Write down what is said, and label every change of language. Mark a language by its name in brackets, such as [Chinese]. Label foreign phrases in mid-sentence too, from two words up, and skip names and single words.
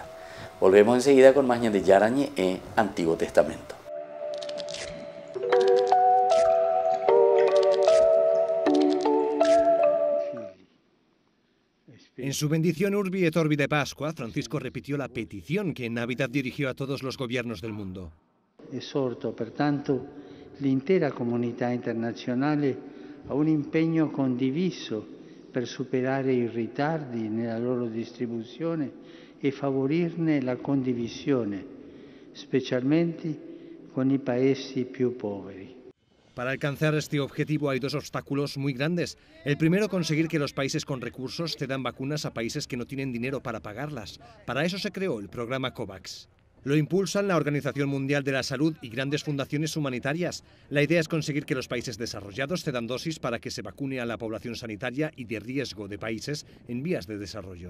[Spanish] Volvemos enseguida con más Ñande Yarañe Antiguo Testamento. En su bendición [Latin] Urbi et Orbi [Spanish] de Pascua, Francisco repitió la petición que en Navidad dirigió a todos los gobiernos del mundo. [Italian] Esorto pertanto l'intera comunità internazionale a un impegno condiviso per superare i ritardi nella loro distribuzione e favorirne la condivisione, specialmente con i paesi più poveri. [Spanish] Para alcanzar este objetivo hay dos obstáculos muy grandes. El primero, conseguir que los países con recursos cedan vacunas a países que no tienen dinero para pagarlas. Para eso se creó el programa COVAX. Lo impulsan la Organización Mundial de la Salud y grandes fundaciones humanitarias. La idea es conseguir que los países desarrollados cedan dosis para que se vacune a la población sanitaria y de riesgo de países en vías de desarrollo.